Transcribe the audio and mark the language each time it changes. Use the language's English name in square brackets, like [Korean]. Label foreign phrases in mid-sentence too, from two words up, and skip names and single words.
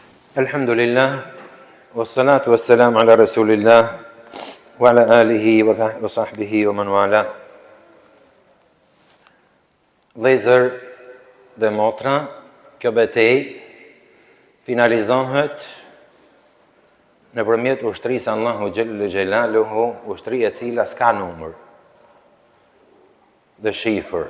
[Arabic] الحمد لله والصلاة والسلام على رسول الله وعلى آله وصحبه ومن والاه. [Albanian] Vëllezër dhe motra, kjo betejë finalizohet nëpërmjet ushtrisë Allahu [Arabic] جل جلاله, [Albanian] ushtri e cila s'ka numër dhe shifër.